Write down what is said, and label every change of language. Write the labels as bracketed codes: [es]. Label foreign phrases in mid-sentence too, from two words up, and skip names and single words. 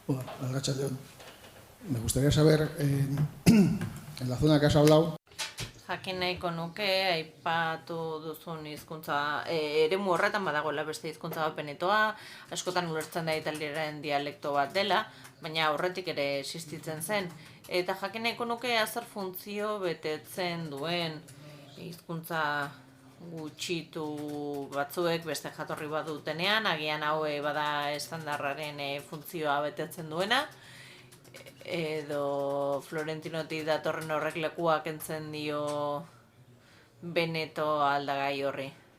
[eu] Arratsaldeon. [es] Me gustaría saber, en la zona que has hablado... [eu] jakin nahiko nuke, aipatu duzun hizkuntza, eremu horretan badagoela beste hizkuntza bat benetoa, askotan ulertzen da italieraren dialekto bat dela, baina aurretik ere existitzen zen. Eta jakin nahiko nuke zer funtzio betetzen duen hizkuntza gutxitu batzuek beste jatorri bat dutenean, agian hau bada estandarraren funtzioa betetzen duena, edo Florentinotik datorren horrek lekua kentzen dio Beneto aldagai horri.